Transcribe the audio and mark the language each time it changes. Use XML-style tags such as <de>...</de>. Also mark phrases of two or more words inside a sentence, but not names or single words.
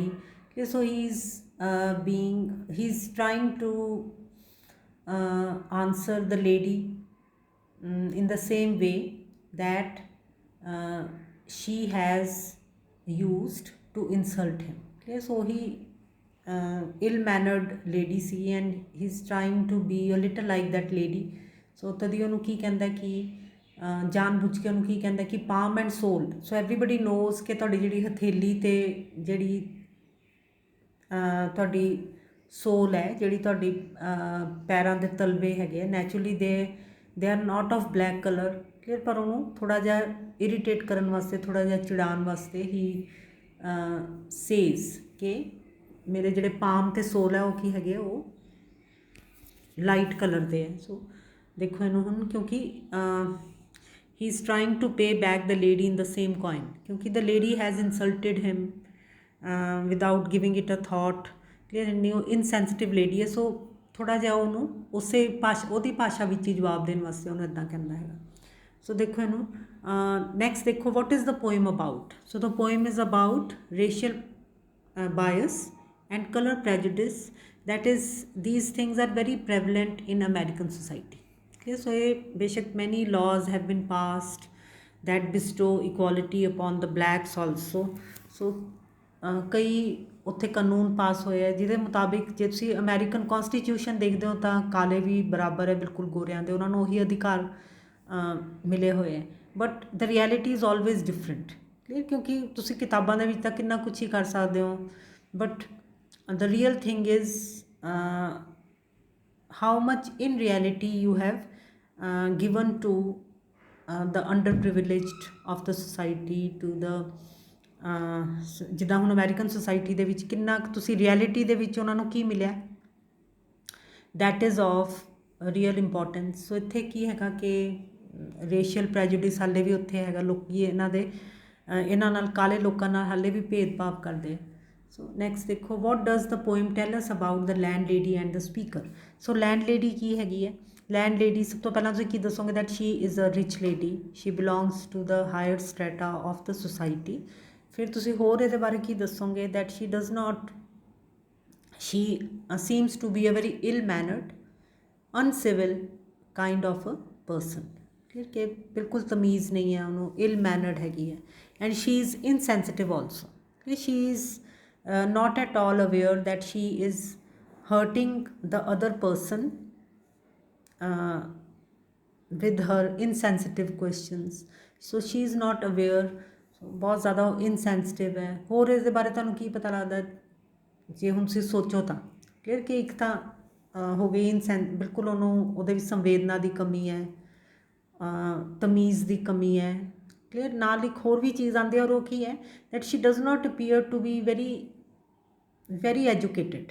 <en>Okay, so he's trying to answer the lady in the same way that she has used to insult him. Okay, so he ill-mannered lady see, and he's trying to be a little like that lady.</en> <pa>So ਤਦੀ ਉਹਨੂੰ ਕੀ ਕਹਿੰਦਾ ਕਿ ਜਾਣ ਬੁੱਝ ਕੇ ਉਹਨੂੰ ਕੀ ਕਹਿੰਦਾ ਕਿ</pa> <en>palm and sole. so everybody knows</en> <pa>ਕਿ ਤੁਹਾਡੀ ਜਿਹੜੀ ਹਥੇਲੀ ਅਤੇ ਜਿਹੜੀ ਤੁਹਾਡੀ ਸੋਲ ਹੈ, ਜਿਹੜੀ ਤੁਹਾਡੀ ਪੈਰਾਂ ਦੇ ਤਲਵੇ ਹੈਗੇ ਆ,</pa> <en>naturally they are not of black colour.</en> <pa>ਕਲੀਅਰ, ਪਰ ਉਹਨੂੰ ਥੋੜ੍ਹਾ ਜਿਹਾ ਇਰੀਟੇਟ ਕਰਨ ਵਾਸਤੇ, ਥੋੜ੍ਹਾ ਜਿਹਾ ਚਿੜਾਉਣ ਵਾਸਤੇ ਹੀ ਸੇਜ਼ ਕਿ ਮੇਰੇ ਜਿਹੜੇ ਪਾਮ ਅਤੇ ਸੋਲ ਹੈ ਉਹ ਕੀ ਹੈਗੇ ਆ, ਉਹ</pa> <en>light colour</en> <pa>ਦੇ ਹੈ। ਸੋ ਦੇਖੋ ਇਹਨੂੰ ਹੁਣ, ਕਿਉਂਕਿ</pa> <en>he is trying to pay back the lady in the same coin, क्योंकि the lady has insulted him without giving it a thought.</en> <pa>clear, ਇੰਨੀ</pa> <en>insensitive lady</en> <pa>ਹੈ। ਸੋ ਥੋੜ੍ਹਾ ਜਿਹਾ ਉਹਨੂੰ ਉਸੇ ਉਹਦੀ ਭਾਸ਼ਾ ਵਿੱਚ ਹੀ ਜਵਾਬ ਦੇਣ ਵਾਸਤੇ ਉਹਨੂੰ ਇੱਦਾਂ ਕਹਿੰਦਾ ਹੈਗਾ। ਸੋ ਦੇਖੋ ਇਹਨੂੰ ਨੈਕਸਟ ਦੇਖੋ,</pa> <en>what is the poem about? So the poem is about racial bias and color prejudice, that is these things are very prevalent in American society. So basic many laws have been passed that bestow equality upon the blacks also.</en> <pa>So ਕਈ ਉੱਥੇ ਕਾਨੂੰਨ ਪਾਸ ਹੋਏ ਹੈ ਜਿਹਦੇ ਮੁਤਾਬਿਕ ਜੇ ਤੁਸੀਂ</pa> <en>American constitution</en> <pa>ਦੇਖਦੇ ਹੋ ਤਾਂ ਕਾਲੇ ਵੀ ਬਰਾਬਰ ਹੈ ਬਿਲਕੁਲ ਗੋਰਿਆਂ ਦੇ, ਉਹਨਾਂ ਨੂੰ ਉਹੀ ਅਧਿਕਾਰ ਮਿਲੇ ਹੋਏ ਹੈ।</pa> <en>But the reality is always different.</en> <pa>ਕਲੀਅਰ, ਕਿਉਂਕਿ ਤੁਸੀਂ ਕਿਤਾਬਾਂ ਦੇ ਵਿੱਚ ਤਾਂ ਕਿੰਨਾ ਕੁਛ ਹੀ ਕਰ ਸਕਦੇ ਹੋ,</pa> <en>But the real thing is how much in reality you have given to the underprivileged of the society, to the</en> <pa>ਜਿੱਦਾਂ ਹੁਣ ਅਮੈਰੀਕਨ ਸੁਸਾਇਟੀ ਦੇ ਵਿੱਚ ਕਿੰਨਾ ਤੁਸੀਂ ਰਿਐਲਿਟੀ ਦੇ ਵਿੱਚ ਉਹਨਾਂ ਨੂੰ ਕੀ ਮਿਲਿਆ,</pa> <en>that is of real importance.</en> <pa>ਸੋ ਇੱਥੇ ਕੀ ਹੈਗਾ ਕਿ</pa> <en>racial prejudice</en> <pa>ਹਾਲੇ ਵੀ ਉੱਥੇ ਹੈਗਾ, ਲੋਕੀ ਇਹਨਾਂ ਨਾਲ ਕਾਲੇ ਲੋਕਾਂ ਨਾਲ ਹਾਲੇ ਵੀ ਭੇਦਭਾਵ ਕਰਦੇ ਆ। ਸੋ ਨੈਕਸਟ ਦੇਖੋ,</pa> <en>What does the poem tell us about the land lady and the speaker.</en> <pa>ਸੋ</pa> <en>ਲੈਂਡ ਲੇਡੀ</en> <pa>ਕੀ ਹੈਗੀ ਹੈ?</pa> <en>ਲੈਂਡ ਲੇਡੀ</en> <pa>ਸਭ ਤੋਂ ਪਹਿਲਾਂ ਤੁਸੀਂ ਕੀ ਦੱਸੋਗੇ?</pa> <en>That she is a rich lady, she belongs to the higher strata of the society.</en> <pa>ਫਿਰ ਤੁਸੀਂ ਹੋਰ ਇਹਦੇ ਬਾਰੇ ਕੀ ਦੱਸੋਗੇ?</pa> <en>that she does not, she seems to be a very ill-mannered, uncivil kind of a person।</en> <pa>ਠੀਕ ਹੈ, ਬਿਲਕੁਲ ਤਮੀਜ਼ ਨਹੀਂ ਹੈ ਉਹਨੂੰ, ill-mannered ਹੈਗੀ ਹੈ।</pa> <en>and she is insensitive also। she is not at all aware that she is hurting the other person with her insensitive questions। so she is not aware।</en> <pa>ਬਹੁਤ ਜ਼ਿਆਦਾ</pa> <en>insensitive ਹੈ।</en> <pa>ਹੋਰ ਇਸ ਦੇ ਬਾਰੇ ਤੁਹਾਨੂੰ ਕੀ ਪਤਾ ਲੱਗਦਾ ਜੇ ਹੁਣ ਤੁਸੀਂ ਸੋਚੋ ਤਾਂ? ਕਲੀਅਰ ਕਿ ਇੱਕ ਤਾਂ ਹੋ ਗਈ ਬਿਲਕੁਲ ਉਹਨੂੰ ਉਹਦੇ ਵਿੱਚ ਸੰਵੇਦਨਾ ਦੀ ਕਮੀ ਹੈ, ਤਮੀਜ਼ ਦੀ ਕਮੀ ਹੈ। ਕਲੀਅਰ, ਨਾਲ ਇੱਕ ਹੋਰ ਵੀ ਚੀਜ਼ ਆਉਂਦੀ ਹੈ, ਔਰ ਉਹ ਕੀ ਹੈ?</pa> <en>That she does not appear to be very educated.</en>